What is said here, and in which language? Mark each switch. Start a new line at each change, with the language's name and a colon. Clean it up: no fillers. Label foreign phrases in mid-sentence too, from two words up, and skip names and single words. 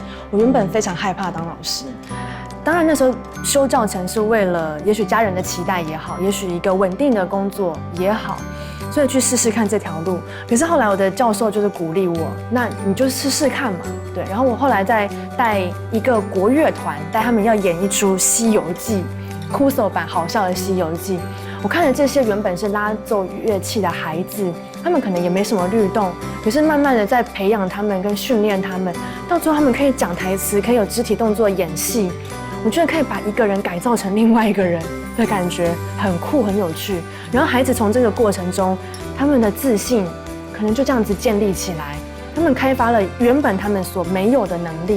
Chinese: 我原本非常害怕當老師，當然那時候修教程是為了，也許家人的期待也好，也許一個穩定的工作也好，所以去試試看這條路。可是後來我的教授就是鼓勵我，那你就試試看嘛，對。然後我後來再帶一個國樂團，帶他們要演一出《西遊記》，酷手版好笑的《西遊記》。我看着這些原本是拉奏樂器的孩子，他們可能也沒什麼律動，可是慢慢的在培養他們跟訓練他們，到最後他們可以講台詞，可以有肢體動作演戲。我覺得可以把一個人改造成另外一個人的感覺，很酷很有趣。然後孩子從這個過程中，他們的自信可能就這樣子建立起來，他們開發了原本他們所沒有的能力。